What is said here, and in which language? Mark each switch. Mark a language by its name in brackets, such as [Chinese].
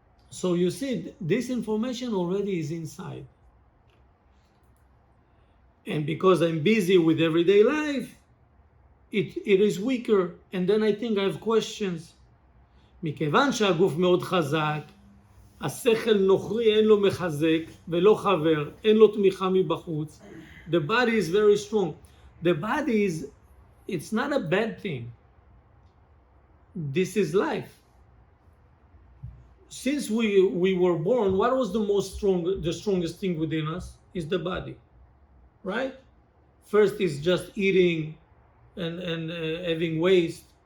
[English] So you see, this information already is inside. And because I'm busy with everyday life, it is weaker. And then I think I have questions. [Hebrew] מכיוון שהגוף מאוד חזק, השכל נוכרי אין לו מחזק ולא חבר, אין לו תמיכה מבחוץ. [English] The body is very strong. The body it's not a bad thing. This is life. Since we were born, what was the strongest thing within us? Is the body, right? First is just eating and having waste.